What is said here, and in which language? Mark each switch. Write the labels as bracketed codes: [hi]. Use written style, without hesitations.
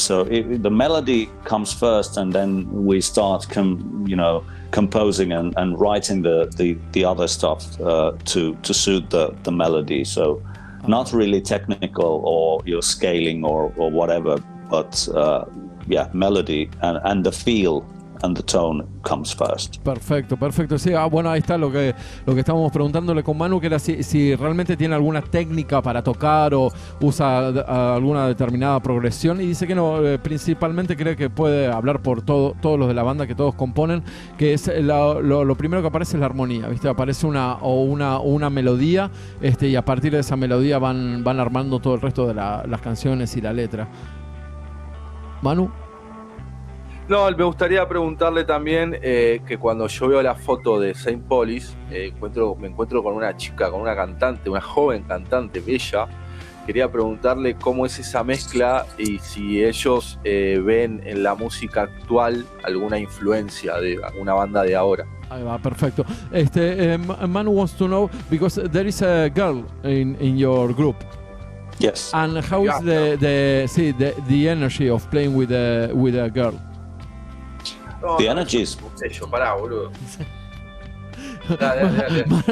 [en] So the melody comes first, and then we start composing and writing the other stuff to suit the melody. So not really technical or your scaling or whatever, but melody and the feel and the tone comes first. [es] Perfecto. Sí, bueno, ahí está lo que estábamos preguntándole con Manu, que era si realmente tiene alguna técnica para tocar o usa alguna determinada progresión, y dice que no, principalmente cree que puede hablar por todos los de la banda, que todos componen, que es lo primero que aparece es la armonía, ¿viste? Aparece una melodía, y a partir de esa melodía van armando todo el resto de las canciones y la letra. Manu. No, me gustaría preguntarle también que cuando yo veo la foto de Saint POLIS, me encuentro con una chica, con una cantante, una joven cantante bella. Quería preguntarle cómo es esa mezcla y si ellos ven en la música actual alguna influencia de alguna banda de ahora. Ahí va, perfecto. [en] Manu wants to know, because there is a girl in your group. Yes. And how is the energy of playing with a girl? No, the energy is... [es] Pará, boludo. Dale.